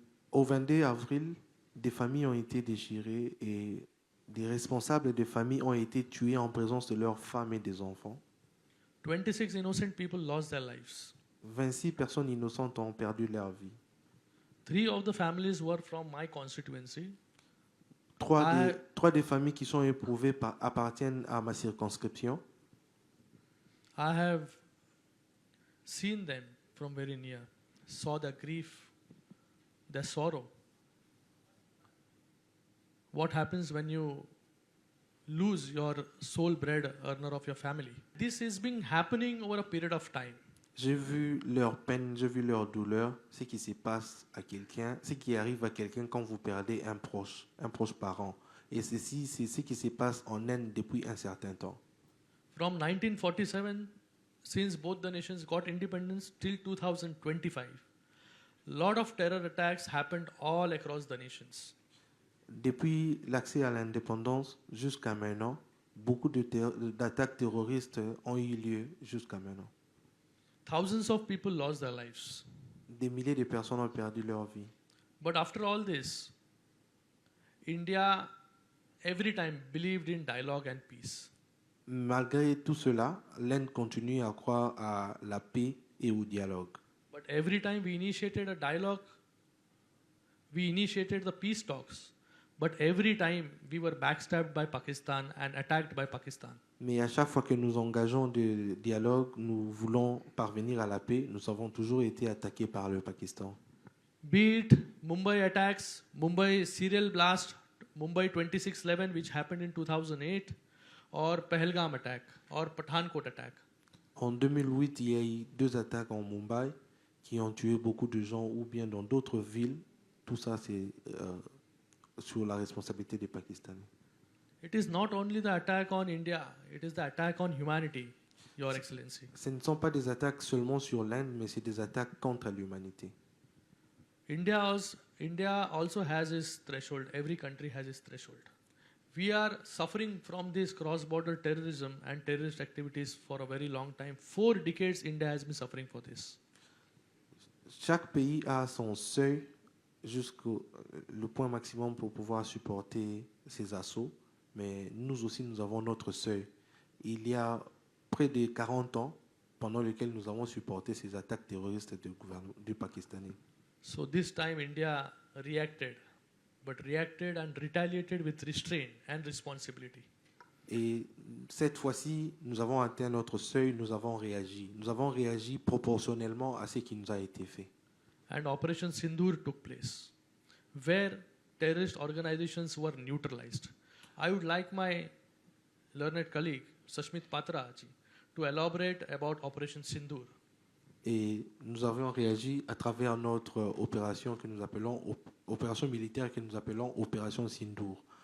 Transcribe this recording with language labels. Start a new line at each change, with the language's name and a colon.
French: Au 22 avril, des familles ont été déchirées et des responsables de familles ont été tués en présence de leurs femmes et des enfants.
English: 26 innocent people lost their lives.
French: 26 personnes innocentes ont perdu leur vie.
English: 3 of the families were from my constituency.
French: Trois des familles qui sont éprouvées appartiennent à ma circonscription.
English: I have seen them from very near, saw their grief, their sorrow. What happens when you lose your sole bread earner of your family? This has been happening over a period of time.
French: J'ai vu leur peine, j'ai vu leur douleur, ce qui se passe à quelqu'un, ce qui arrive à quelqu'un quand vous perdez un proche parent. Et ceci, c'est ce qui se passe en Inde depuis un certain temps.
English: From 1947, since both the nations got independence till 2025, lot of terror attacks happened all across the nations.
French: Depuis l'accès à l'indépendance jusqu'à maintenant, beaucoup d'attaques terroristes ont eu lieu jusqu'à maintenant.
English: Thousands of people lost their lives.
French: Des milliers de personnes ont perdu leur vie.
English: But after all this, India every time believed in dialogue and peace.
French: Malgré tout cela, l'Inde continue à croire à la paix et au dialogue.
English: But every time we initiated a dialogue, we initiated the peace talks. But every time we were backstabbed by Pakistan and attacked by Pakistan.
French: Mais à chaque fois que nous engageons des dialogues, nous voulons parvenir à la paix, nous avons toujours été attaqués par le Pakistan.
English: Be it Mumbai attacks, Mumbai serial blast, Mumbai 2611 which happened in 2008, or Pahalgam attack, or Pathankot attack.
French: En 2008, il y a eu 2 attaques en Mumbai qui ont tué beaucoup de gens, ou bien dans d'autres villes. Tout ça, c'est sur la responsabilité des Pakistanais.
English: It is not only the attack on India, it is the attack on humanity, Your Excellency.
French: Ce ne sont pas des attaques seulement sur l'Inde, mais c'est des attaques contre l'humanité.
English: India also has its threshold. Every country has its threshold. We are suffering from this cross-border terrorism and terrorist activities for a very long time. 4 decades India has been suffering for this.
French: Chaque pays a son seuil jusqu'au le point maximum pour pouvoir supporter ces assauts, mais nous aussi nous avons notre seuil. Il y a près de 40 ans pendant lesquels nous avons supporté ces attaques terroristes du Pakistanais.
English: So this time India reacted, but reacted and retaliated with restraint and responsibility.
French: Et cette fois-ci, nous avons atteint notre seuil, nous avons réagi. Nous avons réagi proportionnellement à ce qui nous a été fait.
English: And Operation Sindur took place, where terrorist organizations were neutralized. I would like my learned colleague, Sashmit Patra ji, to elaborate about Operation Sindur.
French: Et nous avons réagi à travers notre opération que nous appelons opération militaire que nous appelons Opération Sindur.